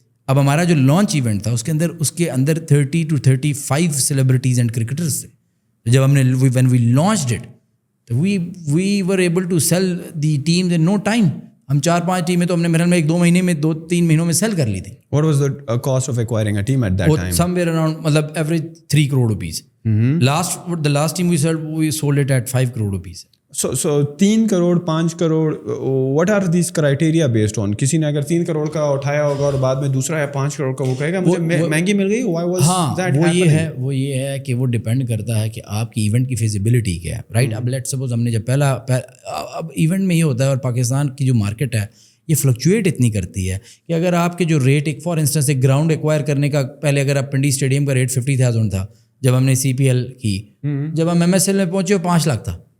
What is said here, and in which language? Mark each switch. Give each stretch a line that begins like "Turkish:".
Urdu: اب ہمارا جو لانچ ایونٹ تھا اس کے اندر 30 to 35 سیلیبریٹیز اینڈ کرکٹرز تھے. جب ہم نے
English: When we launched it, تو we were able to sell the teams in no time.
Urdu: ہم 4-5 ٹیمیں تو ہم نے میرے میں 1-2 مہینے میں 2-3 مہینوں میں سیل کر لی تھی.
English: What was the cost of acquiring a team at that time? Somewhere around,
Urdu: مطلب
English: average 3 crore rupees. The last team we sold it at 5 crore rupees. So 3 crore 5 crore, what are these criteria based on?
Urdu: کسی نے اگر 3 کروڑ کا اٹھایا ہوگا اور بعد میں دوسرا ہے 5 کروڑ کا, وہ کہے گا مجھے مہنگی مل گئی.
English: Why was that happening?
Urdu: وہ یہ ہے کہ وہ ڈپینڈ کرتا ہے کہ آپ کی ایونٹ کی فیزیبلٹی کیا ہے, رائٹ. اب
English: let suppose
Urdu: ہم نے جب اب ایونٹ میں یہ ہوتا ہے, اور پاکستان کی جو مارکیٹ ہے یہ فلکچویٹ اتنی کرتی ہے کہ اگر آپ کے جو ریٹ, ایک
English: for instance
Urdu: ایک گراؤنڈ ایکوائر کرنے کا, پہلے اگر آپ پنڈی اسٹیڈیم کا ریٹ 50,000 تھا جب ہم نے CPL کی, جب ہم MSL میں پہنچے وہ 5 لاکھ تھا.